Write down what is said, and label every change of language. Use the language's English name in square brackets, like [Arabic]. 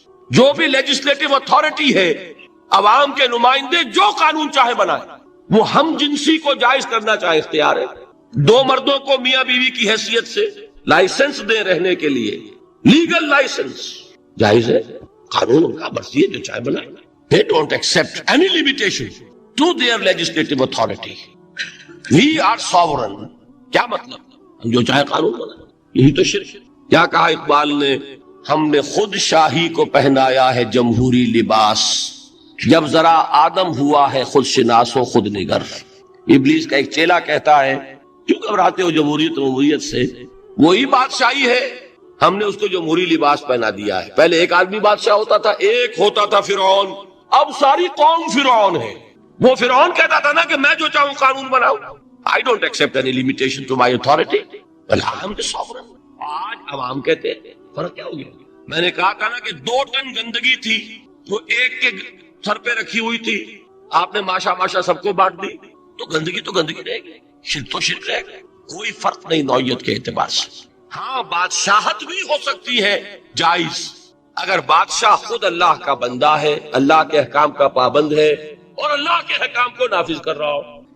[Urdu] جو بھی legislative authority ہے، عوام کے نمائندے جو قانون چاہے بنائے. وہ ہم جنسی کو جائز کرنا چاہے اختیار ہے. دو مردوں کو میاں بیوی کی حیثیت سے لائسنس دے رہنے کے لیے، لیگل لائسنس جائز ہے. قانون ان کا مرضی ہے، جو چاہے بنائے. [English] They don't accept any limitation to their legislative authority. We are sovereign. [Urdu] کیا مطلب؟ ہم جو چاہے قانون بنائیں. یہی تو شرک ہے. کیا کہا اقبال نے؟ ہم نے خود شاہی کو پہنایا ہے جمہوری لباس، جب ذرا آدم ہوا ہے خود شناس و خود نگر. ابلیس کا ایک چیلا کہتا ہے کیوں گھبراتے ہو جمہوریت سے؟ وہی بادشاہی ہے، ہم نے اس کو جمہوری لباس پہنا دیا ہے. پہلے ایک آدمی بادشاہ ہوتا تھا، ایک ہوتا تھا فرعون، اب ساری قوم فرعون ہے. وہ فرعون کہتا تھا نا کہ میں جو چاہوں قانون بناؤں. [English] I don't accept any limitation to my authority. I am the sovereign. [Urdu] آج عوام کہتے ہیں. فرق کیا ہو گیا؟ میں نے کہا تھا نا کہ 2 ٹن گندگی تھی، وہ ایک کے سر پہ رکھی ہوئی تھی، آپ نے ماشا ماشا سب کو بانٹ دی، تو گندگی رہے گی، شرک تو شرک رہے گا. کوئی فرق نہیں نوعیت کے اعتبار سے. ہاں بادشاہت بھی ہو سکتی ہے جائز، اگر بادشاہ خود اللہ کا بندہ ہے، اللہ کے احکام کا پابند ہے اور اللہ کے احکام کو نافذ کر رہا ہو.